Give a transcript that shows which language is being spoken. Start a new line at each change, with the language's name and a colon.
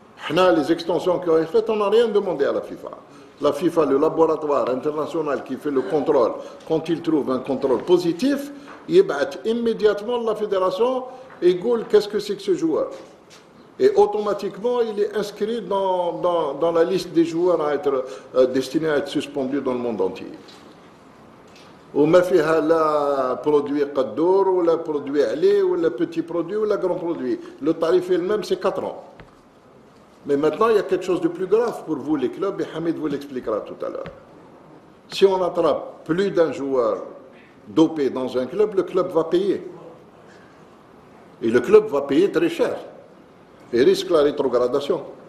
French: Les extensions qui ont été faites, on n'a rien demandé à la FIFA. La FIFA, le laboratoire international qui fait le contrôle, quand il trouve un contrôle positif, il bat immédiatement la fédération et dit qu'est-ce que c'est que ce joueur. Et automatiquement, il est inscrit dans la liste des joueurs à être destinés à être suspendus dans le monde entier.
Arabic: وما فيها لا برودوي قدور ولا برودوي عليه ولا
French: petit produit
Arabic: ولا
French: grand produit. Le tarif est le même, c'est 4 ans. Mais maintenant, il y a quelque chose de plus grave pour vous, les clubs, et Hamid vous l'expliquera tout à l'heure. Si on attrape plus d'un joueur dopé dans un club, le club va payer. Et le club va payer très cher. Et risque la rétrogradation.